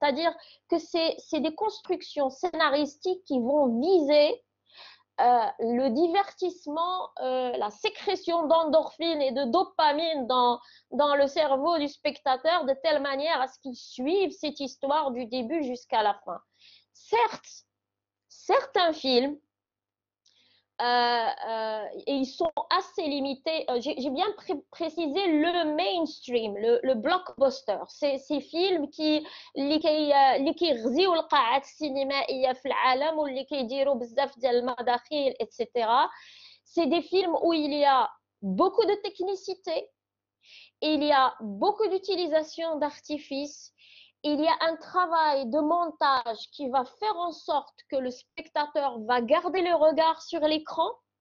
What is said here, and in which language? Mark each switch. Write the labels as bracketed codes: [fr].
[fr] C'est-à-dire que c'est des constructions scénaristiques qui vont viser le divertissement, la sécrétion d'endorphines et de dopamine dans le cerveau du spectateur de telle manière à ce qu'il suive cette histoire du début jusqu'à la fin. Certes, certains films, et ils sont assez limités. J'ai bien précisé le mainstream, le blockbuster. Ces films [ar] اللي كيغزيو القاعات السينمائية في العالم واللي كيديروا بزاف ديال المداخيل etc. [fr] C'est des films où il y a beaucoup de technicité, il y a beaucoup d'utilisation d'artifices, il y a un travail de montage qui va faire en sorte que le spectateur va garder le regard sur l'écran.